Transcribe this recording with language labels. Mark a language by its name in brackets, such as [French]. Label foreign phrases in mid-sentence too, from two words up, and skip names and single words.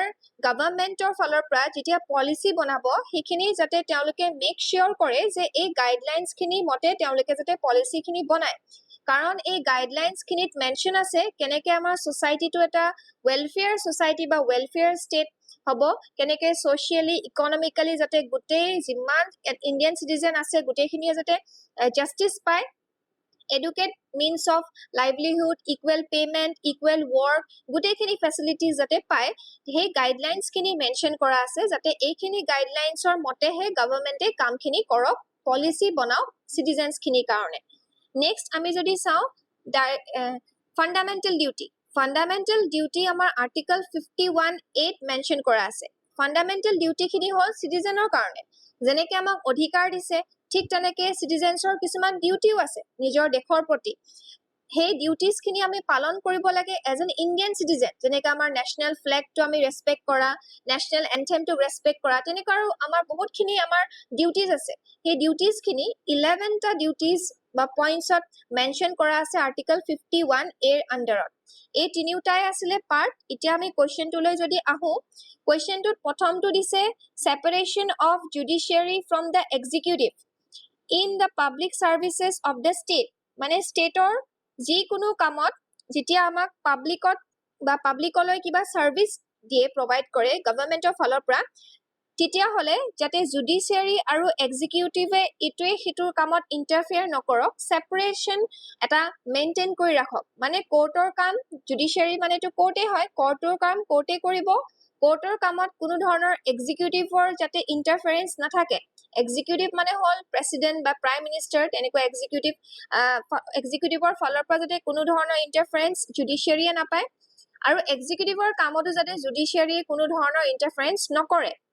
[Assamese] গভৰ্নমেন্টৰ ফালৰ পৰা যেতিয়া পলিচি বনাব সেইখিনি যাতে তেওঁলোকে [English] make sure [Assamese] কৰে যে এই গাইডলাইনস খিনি মতে তেওঁলোকে যাতে পলিচি খিনি বনায় কাৰণ এই গাইডলাইনস খিনিত মেনশন আছে কেনেকে আমাৰ সোসাইটিটো এটা [English] welfare society [Assamese] বা [English] welfare state [Assamese] হব কেনেকে [English] socially economically [Assamese] যাতে গুটেই যিমান [English] Indian citizen [Assamese] আছে গুটেইখিনিয়ে যাতে জাস্টিস পায় [English] educate means of livelihood equal payment equal work [Assamese] গুটেইখিনি ফেসিলিটিজ যাতে পায় হে গাইডলাইনস খিনি মেনশন কৰা আছে যাতে এইখিনি গাইডলাইনসৰ মতেহে গভৰ্নমেন্টে কামখিনি কৰক পলিচি বনাওক সিটিজেনস খিনি কাৰণে নেক্সট আমি যদি চাও [English] fundamental duty [Assamese] আমাৰ আৰ্টিকল 51(8) মেনশন কৰা আছে [English] fundamental duty [Assamese] খিনি হল সিটিজেনৰ কাৰণে যেনেকে আমাক অধিকাৰ দিছে ঠিক তেনেকে সিটিজেনছৰ কিছুমান ডিউটিও আছে নিজৰ দেশৰ প্ৰতি সেই ডিউটিজ খিনি আমি পালন কৰিব লাগে [English] as an Indian citizen [Assamese] যেনেকে আমাৰ [English] national flag [Assamese] টো আমি ৰেসপেক্ট কৰা [English] national anthem [Assamese] টো ৰেসপেক্ট কৰা তেনেকা আৰু আমাৰ বহুত খিনি আমাৰ ডিউটিজ আছে সেই ডিউটিজ খিনি 11 টা ডিউটিজ বা পইণ্টছত মেনশন কৰা আছে আৰ্টিকল 51 এৰ আন্ডাৰত এই তিনিটাই আছিল পাৰ্ট এতিয়া আমি কোৱেশ্চনটোলৈ যদি আহো কোৱেশ্চনটোত প্ৰথমটো দিছে [English] separation of judiciary from the executive in the public services of the state [Assamese] মানে স্টেটৰ যি কোনো কামত যেতিয়া আমাক পাব্লিকত বা পাব্লিকলৈ কিবা সাৰ্ভিস দিয়ে প্ৰভাইড কৰে গভৰ্নমেন্টৰ ফালৰ পৰা তেতিয়া হলে যাতে জুডিশিয়াৰী আৰু এক্সিকিউটিভে ইটোৱে হিটোৰ কামত ইন্টাৰফেয়াৰ নকৰক সেপাৰেশন এটা মেইনটেইন কৰি ৰাখক মানে কোৰ্টৰ কাম জুডিশিয়াৰী মানে তো কোৰ্টে হয় কোৰ্টৰ কাম কোৰ্টে কৰিব কোৰ্টৰ কামত কোনো ধৰণৰ এক্সিকিউটিভৰ যাতে ইন্টাৰফেৰেন্স নাথাকে এক্সিকিউটিভ মানে হল প্ৰেসিডেন্ট বা [English] prime minister [Assamese] তেনেকুৱা এক্সিকিউটিভৰ ফালৰ পৰা যাতে কোনো ধৰণৰ ইন্টাৰফেৰেন্স জুডিশিয়াৰীয়ে নাপায় আৰু এক্সিকিউটিভৰ কামতো যাতে জুডিশিয়াৰীয়ে কোনো ধৰণৰ ইন্টাৰফেৰেন্স নকৰে